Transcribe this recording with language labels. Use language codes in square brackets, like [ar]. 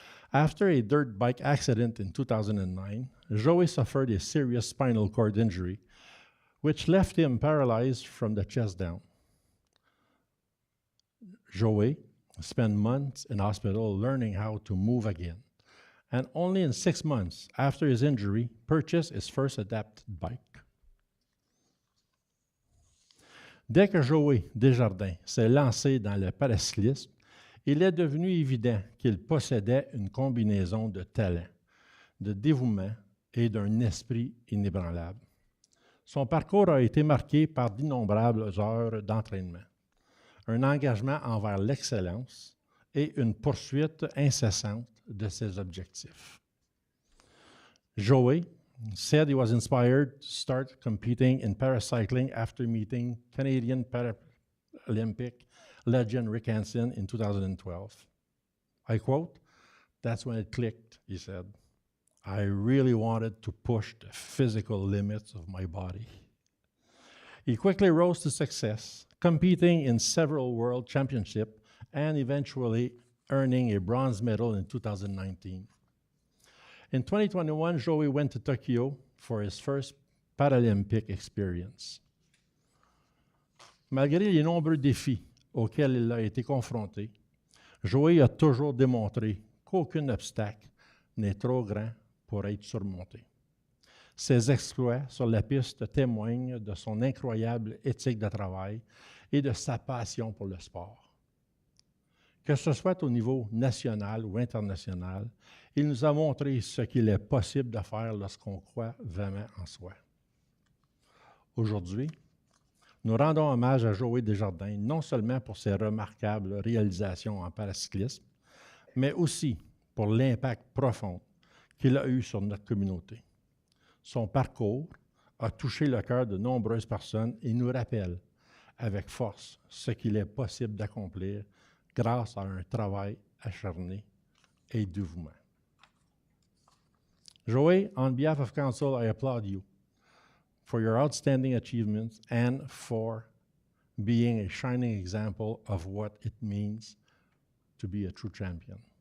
[en] After a dirt bike accident in 2009, Joey suffered a serious spinal cord injury, which left him paralyzed from the chest down. Joey spent months in hospital learning how to move again, and only in 6 months after his injury, purchased his first adapted bike. [fr] Dès que Joey Desjardins s'est lancé dans le paracyclisme, il est devenu évident qu'il possédait une combinaison de talent, de dévouement et d'un esprit inébranlable. Son parcours a été marqué par d'innombrables heures d'entraînement, un engagement envers l'excellence et une poursuite incessante de ses objectifs. [en] Joey said he was inspired to start competing in paracycling after meeting Canadian Paralympic legend Rick Hansen in 2012. I quote, "That's when it clicked," he said. "I really wanted to push the physical limits of my body." He quickly rose to success, competing in several world championships and eventually earning a bronze medal in 2019. In 2021, Joey went to Tokyo for his first Paralympic experience. [fr] Malgré les nombreux défis auxquels il a été confronté, Joey a toujours démontré qu'aucun obstacle n'est trop grand pour être surmonté. Ses exploits sur la piste témoignent de son incroyable éthique de travail et de sa passion pour le sport. Que ce soit au niveau national ou international, il nous a montré ce qu'il est possible de faire lorsqu'on croit vraiment en soi. Aujourd'hui, nous rendons hommage à Joey Desjardins non seulement pour ses remarquables réalisations en paracyclisme, mais aussi pour l'impact profond qu'il a eu sur notre communauté. Son parcours a touché le cœur de nombreuses personnes et nous rappelle avec force ce qu'il est possible d'accomplir grâce à un travail acharné et dévouement. [en] Joey, on behalf of Council, I applaud you for your outstanding achievements and for being a shining example of what it means to be a true champion.